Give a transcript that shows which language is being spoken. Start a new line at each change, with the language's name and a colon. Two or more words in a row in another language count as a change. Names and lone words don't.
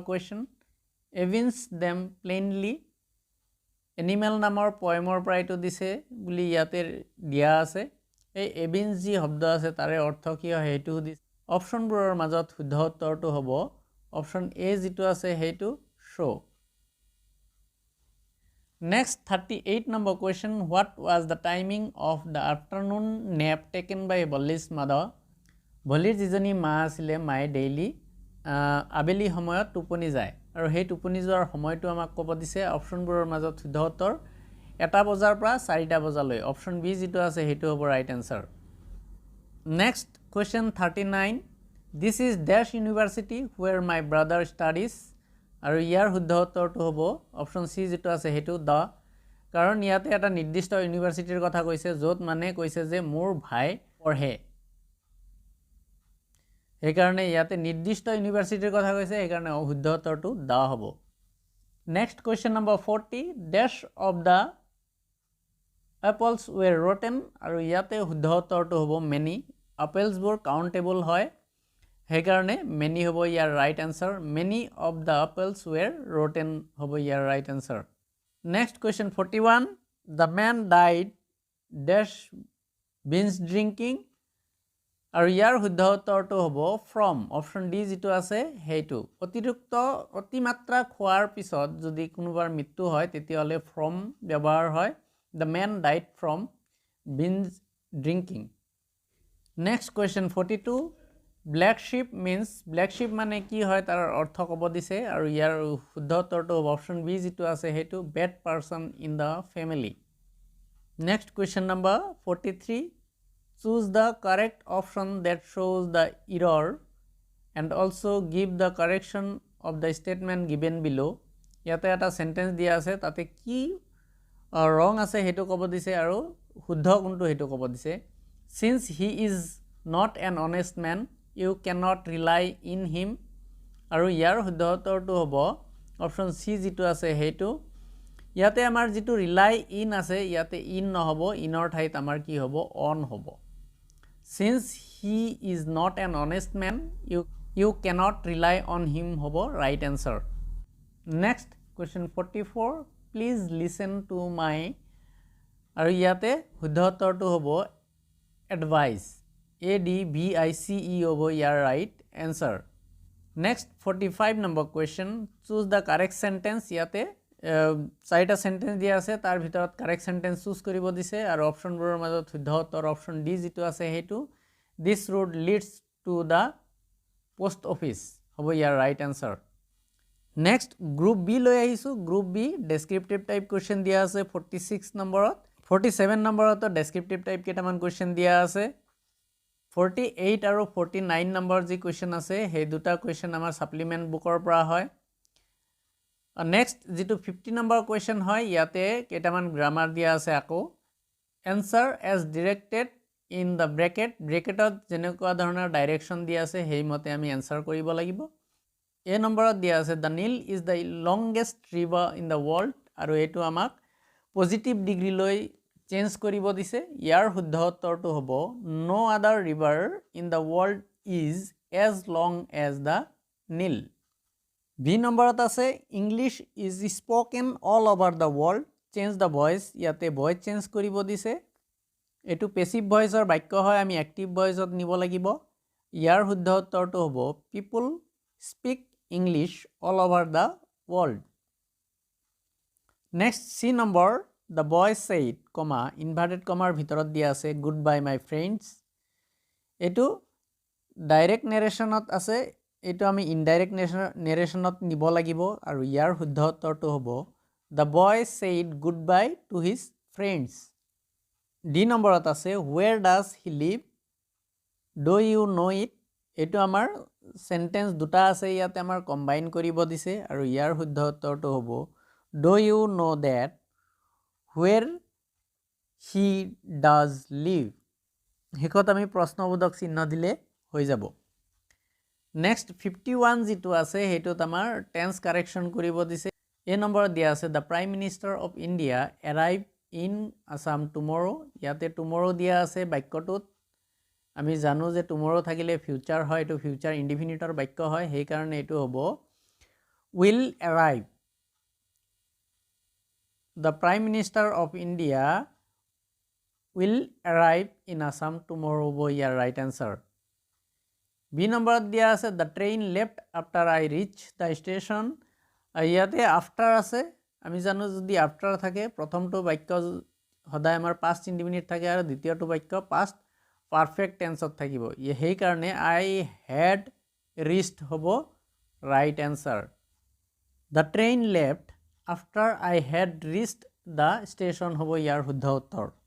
English: question evince them plainly animal
Assamese: নামৰ পয়েমৰ পৰা এইটো দিছে বুলি ইয়াতে দিয়া আছে এই এভিন্স যি শব্দ আছে তাৰে অৰ্থ কি হয় সেইটো সুধিছে অপশ্যনবোৰৰ মাজত শুদ্ধ উত্তৰটো হ'ব
English: option A
Assamese: যিটো আছে সেইটো শো
English: Next 38 number question, what was the timing of the afternoon nap taken by Bolly's mother?
Assamese: Bolly's যিজনী মা আছিলে মায়ে ডেইলি আবেলি সময়ত টোপনি যায় আৰু সেই টোপনি যোৱাৰ সময়টো আমাক ক'ব দিছে অপশ্যনবোৰৰ মাজত শুদ্ধ উত্তৰ 1টা বজাৰ পৰা 4টা বজালৈ
English: option B
Assamese: যিটো আছে সেইটো হ'ব
English: right answer next question 39 this is dash university where my brother studies
Assamese: আৰু ইয়াৰ শুদ্ধ উত্তৰটো হ'ব
English: option C
Assamese: যেটো আছে হেতু দ কাৰণ ইয়াতে এটা নিৰ্দিষ্ট ইউনিভাৰ্সিটিৰ কথা কৈছে য'ত মানে কৈছে যে মোৰ ভাই পঢ়ে এই কাৰণে ইয়াতে নিৰ্দিষ্ট ইউনিভাৰ্সিটিৰ কথা কৈছে এই কাৰণে শুদ্ধ উত্তৰটো দ হ'ব
English: next question number 40 dash of the apples were rotten
Assamese: আৰু ইয়াতে শুদ্ধ উত্তৰটো হ'ব
English: many apples
Assamese: বোৰ কাউন্টেবল হয় সেই কাৰণে many হ'ব ইয়াৰ
English: right answer many of the apples were rotten
Assamese: হ'ব ইয়াৰ
English: right answer next question
Assamese: 41
English: the man died dash binge drinking
Assamese: আৰু ইয়াৰ শুদ্ধ উত্তৰটো হ'ব from
English: option D
Assamese: যেটো আছে হেইটো অতিৰিক্ত অতিমাত্ৰা খোৱাৰ পিছত যদি কোনোবাৰ মৃত্যু হয় তেতিয়ালে from ব্যৱহাৰ হয়
English: the man died from binge drinking next question 42 Black sheep means black sheep
Assamese: মানে কি হয় তাৰ অৰ্থ ক'ব দিছে আৰু ইয়াৰ শুদ্ধ উত্তৰটো হ'ব
English: option B
Assamese: যেটো আছে হেতু
English: bad person in the family next question number 43 choose the correct option that shows the error and also give the correction of the statement given below
Assamese: ইয়াতে এটা সেন্টেন্স দিয়া আছে তাতে কি wrong আছে হেতু ক'ব দিছে আৰু শুদ্ধ কোনটো হেতু ক'ব দিছে
English: since he is not an honest man you cannot rely in him
Assamese: আৰু ইয়াৰ শুদ্ধ উত্তৰটো হ'ব
English: option C
Assamese: যেটো আছে হেতু ইয়াতে আমাৰ যেটো
English: rely in
Assamese: আছে ইয়াতে in নহব ইনৰ ঠাইত আমাৰ কি হ'ব on হ'ব
English: since he is not an honest man you cannot rely on him হ'ব right answer next question 44 please listen to my
Assamese: আৰু ইয়াতে শুদ্ধ উত্তৰটো হ'ব
English: advice ADVICE
Assamese: হ'ব ইয়াৰ
English: right answer next 45 number question choose the correct sentence
Assamese: ইয়াতে চাৰিটা সেন্টেন্স দিয়া আছে তাৰ ভিতৰত
English: correct sentence choose
Assamese: কৰিব দিছে আৰু অপশ্যনবোৰৰ মাজত শুদ্ধ উত্তৰ
English: option D
Assamese: যেটো আছে হেতু
English: this road leads to the post office
Assamese: হ'ব ইয়াৰ
English: right answer next group b
Assamese: লৈ আহিছো
English: group b descriptive type question
Assamese: দিয়া আছে 46 নম্বৰত 47 নম্বৰত
English: descriptive type
Assamese: কেইটামান question দিয়া আছে 48 আৰু 49 নম্বৰ যি question আছে সেই দুটা question আমাৰ
English: supplement bookৰ
Assamese: পৰা হয় next যেটো 50 নম্বৰ question হয় ইয়াতে কেইটামান গ্ৰামাৰ দিয়া আছে আকৌ
English: answer as directed in the bracketত
Assamese: যেনেকুৱা ধৰণৰ ডাইৰেকশন দিয়া আছে সেই মতে আমি answer কৰিব লাগিব এ নম্বৰত দিয়া আছে
English: the Nile is the longest river in the world
Assamese: আৰু এটো আমাক পজিটিভ ডিগ্ৰী লৈ চেঞ্জ কৰিব দিছে ইয়াৰ শুদ্ধ উত্তৰটো হ'ব
English: no other river in the world is as long as the Nile
Assamese: বি নম্বৰত আছে
English: English is spoken all over the world change the voice
Assamese: ইয়াতে
English: voice change
Assamese: কৰিব দিছে এটো
English: passive voiceৰ
Assamese: বাক্য হয় আমি
English: active voiceত
Assamese: নিব লাগিব ইয়াৰ শুদ্ধ উত্তৰটো হ'ব
English: people speak English all over the world next C number the boy said comma inverted comma
Assamese: ভিতৰত দিয়া আছে
English: goodbye my friends
Assamese: এটো
English: direct narrationত
Assamese: আছে এটো আমি
English: indirect narrationত
Assamese: নিব লাগিব আৰু ইয়াৰ শুদ্ধ উত্তৰটো হ'ব the
English: boy said goodbye to his friends
Assamese: ডি নম্বৰত আছে
English: where does he live do you know it
Assamese: এটো আমাৰ সেন্টেন্স দুটা আছে ইয়াতে আমাৰ কম্বাইন কৰিব দিছে আৰু ইয়াৰ শুদ্ধ উত্তৰটো হ'ব
English: do you know that where he does live
Assamese: হেকত আমি প্ৰশ্নবোধক চিহ্ন দিলে হৈ যাব নেক্সট 51 যেটো আছে হেতুত আমাৰ টেন্স কাৰেকশন কৰিব দিছে এই নম্বৰত দিয়া আছে
English: The Prime Minister of India arrive in Assam tomorrow
Assamese: ইয়াতে টুমৰো দিয়া আছে বাক্যটোত আমি জানো যে টুমৰো থাকিলে ফিউচাৰ হয় এটো
English: future indefiniteৰ
Assamese: বাক্য হয় সেই কাৰণে এটো হ'ব
English: will arrive the prime minister of India will arrive in Assam tomorrow bo your right answer B number দিয়া
Assamese: আছে
English: the train left after I reach the station
Assamese: ইয়াতে after আছে আমি জানো যদি after থাকে প্ৰথমটো বাক্য সদায় আমাৰ
English: past indefinite
Assamese: থাকে আৰু দ্বিতীয়টো বাক্য
English: past perfect tense
Assamese: ত থাকিব এই কাৰণে
English: I had reached
Assamese: হ'ব
English: right answer The train left after I had reached the station
Assamese: হ'ব ইয়াৰ শুদ্ধ উত্তৰ